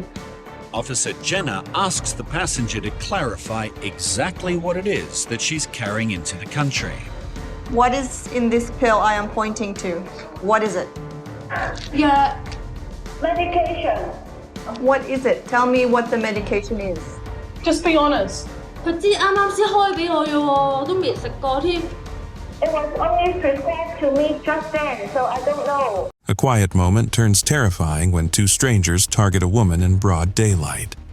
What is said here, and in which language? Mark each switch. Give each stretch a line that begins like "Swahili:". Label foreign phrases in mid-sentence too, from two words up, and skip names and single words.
English: Officer Jenna asks the passenger to clarify exactly what it is that she's carrying into the country. What is in this pill I am pointing to? What is it? Yeah. Medication. What is it? Tell me what the medication is. Just be honest.
Cantonese: 佢知啱啱先開俾我嘅喎，都未食過添。
English: It was only presented to me just then, so I don't know. A quiet moment turns terrifying when two strangers target a woman in broad daylight.